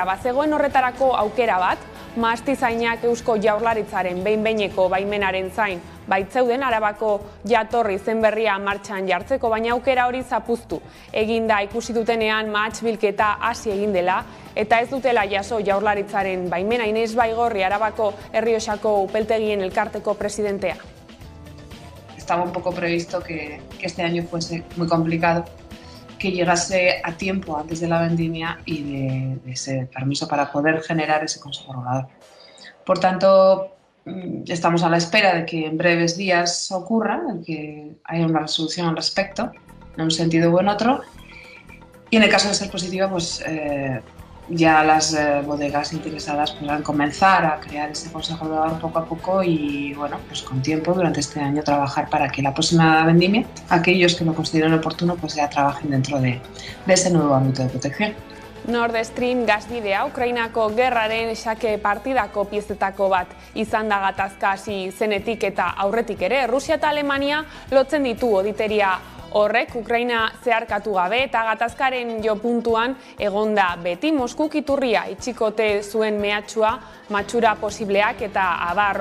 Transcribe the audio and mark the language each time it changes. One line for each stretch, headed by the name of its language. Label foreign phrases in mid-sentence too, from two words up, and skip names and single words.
Basque: Bazegoen horretarako aukera bat, mahastizainak Eusko Jaurlaritzaren behin-behineko baimenaren zain baitzeuden Arabako jatorri zen berria martxan jartzeko, baina aukera hori zapuztu. Eginda ikusi dutenean mahats bilketa hasi egin dela eta ez dutela jaso Jaurlaritzaren baimena. Inés Baigorri, Arabako Errioxako upeltegien elkarteko presidentea.
Spanish: Estaba un poco previsto que este año fuese muy complicado, que llegase a tiempo antes de la vendimia y de ese permiso para poder generar ese consejo regulador. Por tanto, estamos a la espera de que en breves días ocurra, de que haya una resolución al respecto, en un sentido u en otro, y en el caso de ser positiva, pues ya las bodegas interesadas podrán comenzar a crear ese consejo regulador poco a poco y, bueno, pues con tiempo durante este año trabajar para que la próxima vendimia, aquellos que lo consideren oportuno, pues ya trabajen dentro de ese nuevo ámbito de protección.
Basque: Nord Stream gasbidea Ukrainako gerraren xake partidako piezetako bat izan da gatazka hasi zenetik eta aurretik ere. Rusia eta Alemania lotzen ditu auditoria horrek Ukraina zeharkatu gabe eta gatazkaren jo puntuan egonda beti. Moskuk iturria itxikote zuen mehatxua, matxura posibleak eta abar.